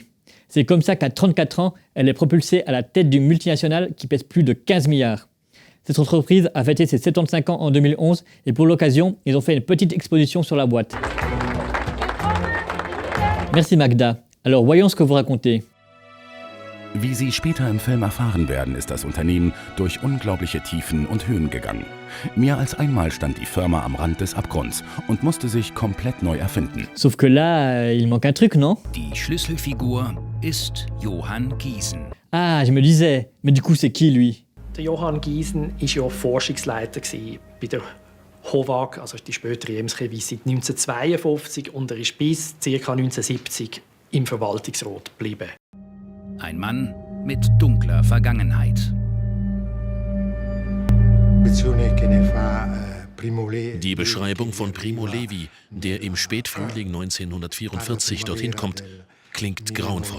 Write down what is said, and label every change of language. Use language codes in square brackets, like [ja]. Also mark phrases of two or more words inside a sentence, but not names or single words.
[fr] C'est comme ça qu'à 34 ans, elle est propulsée à la tête d'une multinationale qui pèse plus de 15 milliards. Cette entreprise a fêté ses 75 ans en 2011 et pour l'occasion, ils ont fait une petite exposition sur la boîte. Merci Magda. Alors voyons ce que vous racontez. [de] Wie Sie später im Film erfahren werden, ist das Unternehmen durch unglaubliche Tiefen und Höhen gegangen. Mehr als einmal stand die Firma am Rand des Abgrunds und musste sich komplett neu erfinden. [fr] Sauf que là, il manque un truc, non? [de] Die Schlüsselfigur ist Johann Giesen. [fr] Ah, je me disais. Mais du coup, c'est qui, lui? [de] Der Johann Giesen war ja Forschungsleiter bei der HOVAG, also die spätere Ems-Chemie, seit 1952 und er ist bis ca. 1970 im Verwaltungsrat geblieben. Ein Mann mit dunkler Vergangenheit. Die Beschreibung von Primo Levi, der im Spätfrühling 1944 dorthin kommt, klingt grauenvoll.